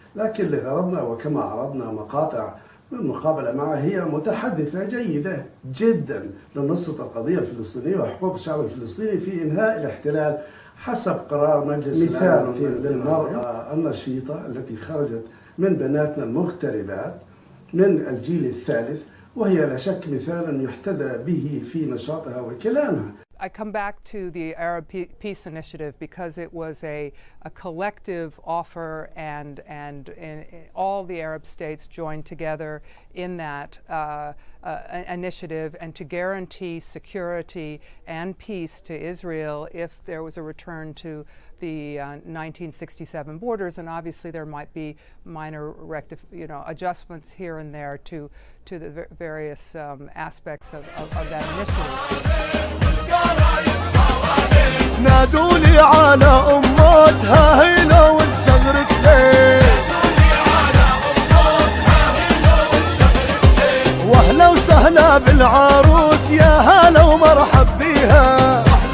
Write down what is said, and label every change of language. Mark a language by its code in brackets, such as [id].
[ar] لكن لغرضنا وكما عرضنا مقاطع من مقابلة معها، هي متحدثة جيدة جدا لنصرة القضية الفلسطينية وحقوق الشعب الفلسطيني في إنهاء الاحتلال حسب قرار مجلس الأمن للمرأة النشيطة التي خرجت من بناتنا المغتربات من الجيل الثالث، وهي لا شك مثال يحتذى به في نشاطها وكلامها. [en] I come back to the Arab Peace Initiative because it was a collective offer, and all the Arab states joined together in that initiative, and to guarantee security and peace to Israel if there was a return to the 1967 borders. And obviously there might be minor adjustments here and there to the various aspects of that initiative. [ar] نادولي على أموتها هيلا والصغر كليل، وأهلا وسهلا بالعروس يا هلا ومرحب بيها،